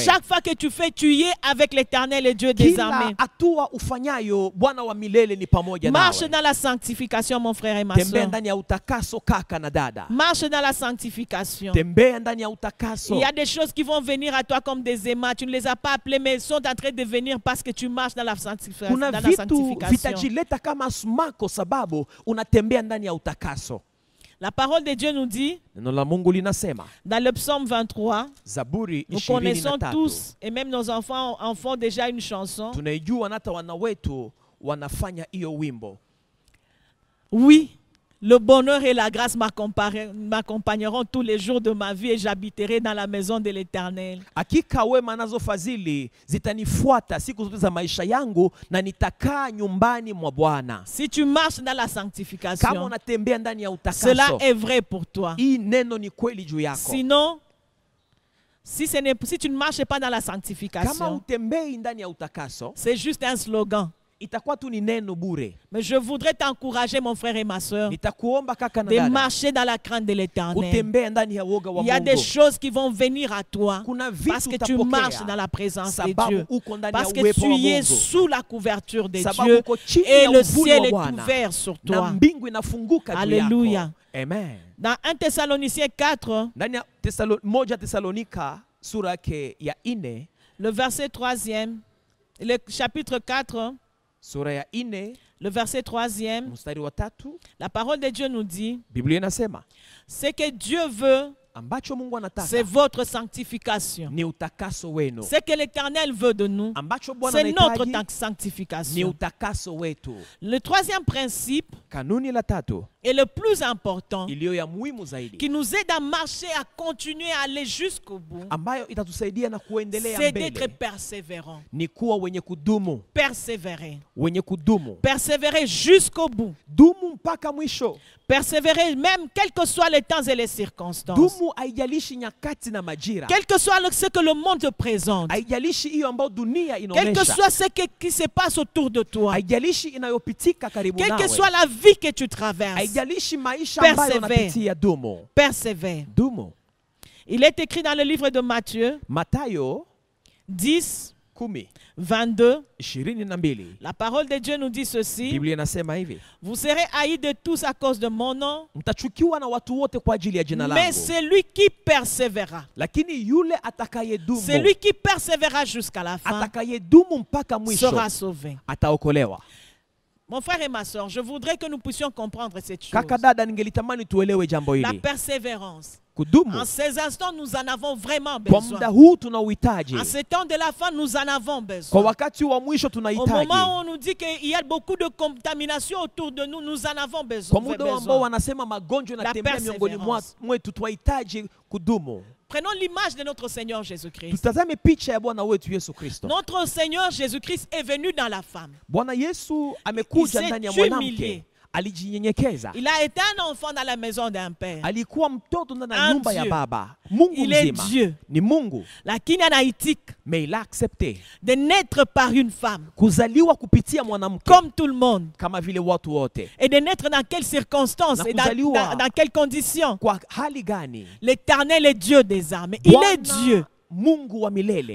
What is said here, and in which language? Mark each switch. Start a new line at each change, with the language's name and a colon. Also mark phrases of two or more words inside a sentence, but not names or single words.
French: Chaque fois que tu fais, tu y es avec l'Éternel et Dieu des armées.
Swahili: Kila hatua ufanyayo, Bwana wa milele ni pamoja nawe.
French: Marche dans la sanctification, mon frère et ma
Swahili: Tembea
French: soeur.
Swahili: ndani ya utakaso kaka na dada.
French: Marche dans la sanctification.
Swahili: Tembea ndani ya utakaso.
French: Il y a des choses qui vont venir à toi comme des aimants. Tu ne les as pas appelées, mais elles sont en train de venir parce que tu marches dans la sanctification.
Swahili: Kuna vitu vitajileta kama sumako sababu unatembea ndani ya utakaso.
French: La parole de Dieu nous dit,
Swahili: Neno la Mungu linasema,
French: dans le psaume 23,
Swahili: Zaburi
French: nous connaissons
Swahili: 23.
French: tous, et même nos enfants en font déjà une chanson.
Swahili: Tunaijua hata wana wetu wanafanya hiyo wimbo.
French: Oui, le bonheur et la grâce m'accompagneront tous les jours de ma vie et j'habiterai dans la maison de l'Éternel.
Swahili: Hakika wema nazo fadhili zitanifuata siku zote za maisha yangu na nitakaa nyumbani mwa Bwana.
French: Si tu marches dans la
Swahili: Kama
French: sanctification,
Swahili: unatembea ndani ya
French: cela
Swahili: utakaso,
French: est vrai pour toi.
Swahili: hii neno ni kweli juu yako.
French: Sinon, si tu ne marches pas dans la
Swahili: Kama
French: sanctification,
Swahili: utembei ndani ya utakaso,
French: c'est juste un slogan.
Swahili: itakuwa tu ni neno bure.
French: Mais je voudrais t'encourager, mon frère et ma soeur,
Swahili: Nitakuomba kaka na
French: de
Swahili: dada,
French: marcher dans la crainte de l'Éternel.
Swahili: utembea ndani ya woga wa
French: Il y a des
Swahili: Mungu.
French: choses qui vont venir à toi
Swahili: Kuna
French: parce
Swahili: vitu
French: que tu
Swahili: utapokea
French: marches dans la présence de
Swahili: sababu
French: Dieu.
Swahili: uko ndani ya
French: Parce que
Swahili: uwepo
French: tu
Swahili: wa
French: y es
Swahili: Mungu.
French: sous la couverture de
Swahili: Sababu
French: Dieu
Swahili: uko chini
French: et
Swahili: ya
French: le
Swahili: uvuli
French: ciel
Swahili: wa
French: est
Swahili: Bwana.
French: ouvert sur
Swahili: Na
French: toi.
Swahili: mbingu inafunguka juu
French: Alléluia.
Swahili: yako.
French: Amen. Dans 1 Thessaloniciens 4,
Swahili: Ndani ya moja Tesalonika sura yake ya 4,
French: le verset 3e, le chapitre 4,
Swahili: sura ya 4
French: le verset 3e,
Swahili: mstari wa 3,
French: la parole de Dieu nous dit,
Swahili: Biblia inasema
French: ce que Dieu veut,
Swahili: ambacho Mungu
French: c'est
Swahili: anataka
French: votre sanctification.
Swahili: ni utakaso wenu.
French: Ce que l'Éternel veut de nous,
Swahili: Ambacho Bwana
French: c'est notre
Swahili: anahitaji ni
French: sanctification.
Swahili: utakaso wetu.
French: Le troisième principe
Swahili: Kanuni la 3
French: est le plus important,
Swahili: iliyo ya muhimu zaidi,
French: qui nous aide à marcher, à continuer à aller jusqu'au bout,
Swahili: ambayo itatusaidia na kuendelea
French: c'est d'être
Swahili: mbele,
French: persévérant.
Swahili: ni kuwa wenye kudumu.
French: Persévérer.
Swahili: Wenye kudumu.
French: Persévérer jusqu'au bout.
Swahili: Dumu mpaka mwisho.
French: Persévérer même quels que soient les temps et les circonstances.
Swahili: Dumu haijalishi nyakati na majira.
French: Quel que soit ce que le monde te présente.
Swahili: Haijalishi hiyo ambayo dunia
French: Quel que
Swahili: inaonyesha.
French: soit ce qui se passe autour de toi.
Swahili: Haijalishi inayopitika karibu
French: Quelle que
Swahili: nawe.
French: soit la vie que tu traverses.
Swahili: Haijalishi maisha ambayo
French: Persevere.
Swahili: unapitia. Dumu.
French: Persévère.
Swahili: Dumu.
French: Il est écrit dans le livre de Matthieu
Swahili: Mathayo
French: 10,
Swahili: 10,
French: 22.
Swahili: 22.
French: La parole de Dieu nous dit ceci.
Swahili: Biblia inasema hivi,
French: Vous serez haïs de tous à cause de mon nom.
Swahili: mtachukiwa na watu wote kwa ajili ya jina
French: Mais
Swahili: langu,
French: celui qui persévérera,
Swahili: lakini yule atakayedumu,
French: celui qui persévérera jusqu'à la fin,
Swahili: atakayedumu mpaka mwisho
French: sera sauvé.
Swahili: ataokolewa.
French: Mon frère et ma soeur, je voudrais que nous puissions comprendre cette chose.
Swahili: Kaka dada, ningelitamani tuelewe jambo
French: La
Swahili: hili.
French: persévérance.
Swahili: Kudumu
French: En ces instants, nous en avons vraiment
Swahili: kwa
French: besoin.
Swahili: muda huu tuna uhitaji,
French: En ce temps de la fin, nous en avons
Swahili: kwa
French: besoin.
Swahili: wakati wa mwisho
French: Au
Swahili: tunahitaji,
French: moment où on nous dit qu'il y a beaucoup de contamination autour de nous, nous en avons
Swahili: kwa
French: besoin.
Swahili: muda ambao wanasema magonjwa
French: La
Swahili: yanatembea miongoni
French: perseverance.
Swahili: mwetu, tunahitaji kudumu.
French: Prenons l'image de notre Seigneur Jésus-Christ.
Swahili: Tutazame picha ya Bwana wetu Yesu Kristo.
French: Notre Seigneur Jésus-Christ est venu dans la femme.
Swahili: Bwana Yesu amekuja
French: Il
Swahili: ndani ya
French: s'est humilié.
Swahili: mwanamke, alijinyenyekeza.
French: Il a été un enfant dans la maison d'un père.
Swahili: Alikuwa mtoto ndani ya
French: Un
Swahili: nyumba ya
French: Dieu.
Swahili: baba. Mungu
French: Il est
Swahili: mzima
French: Dieu.
Swahili: ni Mungu, Lakini anaitika
French: mais il a accepté de naître par une femme,
Swahili: kuzaliwa kupitia mwanamke
French: comme tout le monde.
Swahili: kama vile watu wote.
French: Et de naître dans quelles circonstances
Swahili: Na
French: et dans,
Swahili: kuzaliwa.
French: dans quelles conditions.
Swahili: Kwa hali gani?
French: L'Éternel est Dieu des armées. Il est
Swahili: Bwana
French: Dieu.
Swahili: Mungu wa milele.